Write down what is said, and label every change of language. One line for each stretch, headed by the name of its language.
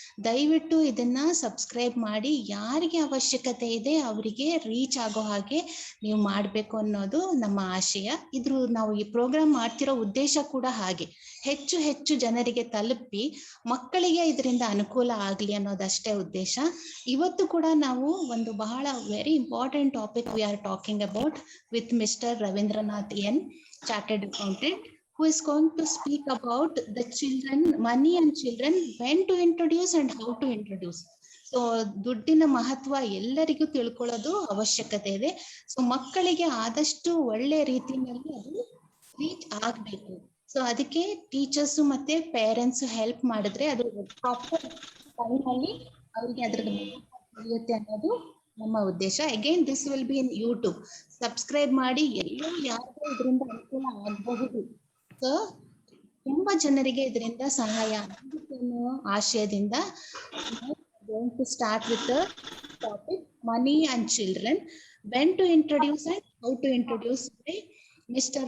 Kannada: ದಯವಿಟ್ಟು ಇದನ್ನ ಸಬ್ಸ್ಕ್ರೈಬ್ ಮಾಡಿ, ಯಾರಿಗೆ ಅವಶ್ಯಕತೆ ಇದೆ ಅವರಿಗೆ ರೀಚ್ ಆಗೋ ಹಾಗೆ ನೀವು ಮಾಡಬೇಕು ಅನ್ನೋದು ನಮ್ಮ ಆಶಯ. ಇದ್ರ ನಾವು ಈ ಪ್ರೋಗ್ರಾಮ್ ಮಾಡ್ತಿರೋ ಉದ್ದೇಶ ಕೂಡ ಹಾಗೆ, ಹೆಚ್ಚು ಹೆಚ್ಚು ಜನರಿಗೆ ತಲುಪಿ ಮಕ್ಕಳಿಗೆ ಇದರಿಂದ ಅನುಕೂಲ ಆಗ್ಲಿ ಅನ್ನೋದಷ್ಟೇ ಉದ್ದೇಶ. ಇವತ್ತು ಕೂಡ ನಾವು ಒಂದು ಬಹಳ
English: Very important topic we are talking about with Mr. Ravindranath N, Chartered Accountant, who is going to speak about the children, money and children, when to introduce and how to introduce.
Kannada: So ದುಡ್ಡಿನ ಮಹತ್ವ ಎಲ್ಲರಿಗೂ ತಿಳ್ಕೊಳ್ಳೋದು ಅವಶ್ಯಕತೆ ಇದೆ. So ಮಕ್ಕಳಿಗೆ ಆದಷ್ಟು ಒಳ್ಳೆ ರೀತಿಯಲ್ಲಿ ಅದು ರೀಚ್ ಆಗ್ಬೇಕು. ಸೊ ಅದಕ್ಕೆ ಟೀಚರ್ಸ್ ಮತ್ತೆ ಪೇರೆಂಟ್ಸ್ ಹೆಲ್ಪ್ ಮಾಡಿದ್ರೆ ಅದು ಪ್ರಾಪರ್ ಟೈಮ್ ಅಲ್ಲಿ ಅವ್ರಿಗೆ ಅದ್ರದ್ದು ತಿಳಿಯುತ್ತೆ ಅನ್ನೋದು ನಮ್ಮ ಉದ್ದೇಶ.
English: Again this will be in YouTube.
Kannada: Subscribe ಮಾಡಿ, ಎಲ್ಲೋ ಯಾರಿಗೂ ಇದರಿಂದ ಅನುಕೂಲ ಆಗಬಹುದು. ಸೊ ತುಂಬಾ ಜನರಿಗೆ ಇದರಿಂದ ಸಹಾಯ ಆಗುತ್ತೆ ಅನ್ನೋ ಆಶಯದಿಂದ
English: going to start with the topic money and children, when to introduce and how to introduce by Mr.